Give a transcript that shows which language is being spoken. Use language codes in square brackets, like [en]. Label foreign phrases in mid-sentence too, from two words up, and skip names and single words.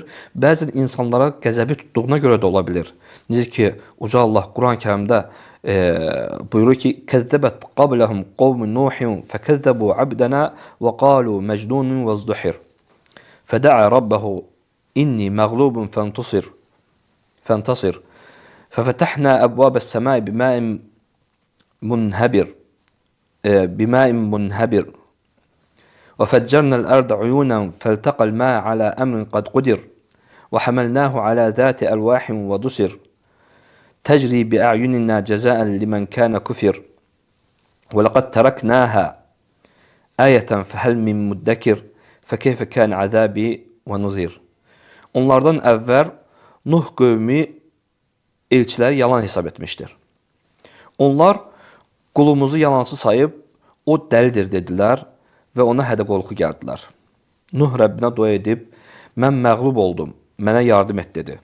[az] Bəzən insanlara qəzəbi tutduğuna görə də ola bilir. Necə ki, Uca Allah Quran-Kərimdə buyurur ki, [ar] "كذبت قبلهم قوم نوح فكذبوا عبدنا وقالوا مجنون وازدجر. فدعا ربه أني مغلوب فانتصر. ففتحنا أبواب السماء بماء منهمر. وفجرنا الأرض عيونا فالتقى الماء على أمر قد قدر وحملناه على ذات ألواح ودسر تجري بأعيننا جزاء لمن كان كفر ولقد تركناها آية فهل من مدكر فكيف كان عذابي ونذير." [az] Onlardan əvvəl Nuh qövmü elçiləri yalan hesab etmişdir. Onlar qulumuzu yalancı sayıb o dəlidir dedilər və ona hədə-qorxu gəldilər. Nuh Rəbbinə dua edib, "Mən məğlub oldum, mənə yardım et" dedi.